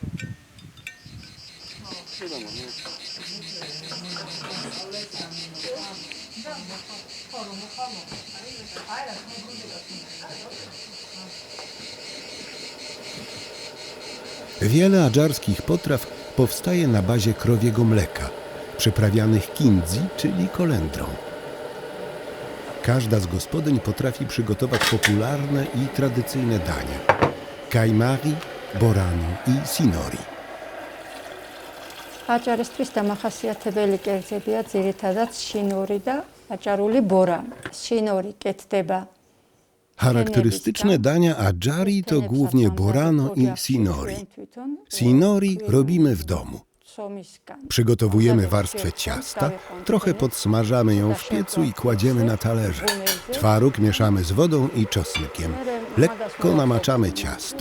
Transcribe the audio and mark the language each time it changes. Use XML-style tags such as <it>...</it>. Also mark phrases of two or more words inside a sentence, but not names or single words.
<pl>Wiele adżarskich potraw powstaje na bazie krowiego mleka, przyprawianych kindzi, czyli kolendrą. Każda z gospodyń potrafi przygotować popularne i tradycyjne dania: kajmari, boranu i sinori.</pl> <ka>აჭარისთვის დამახასიათებელი კერძებია ძირითადად შინორი და აჭარული ბორანი. შინორი კეთდება</ka> <pl>Charakterystyczne dania adżari to głównie borano i sinori. Sinori robimy w domu. Przygotowujemy warstwę ciasta, trochę podsmażamy ją w piecu i kładziemy na talerze. Twaróg mieszamy z wodą i czosnkiem. Lekko namaczamy ciasto.</pl>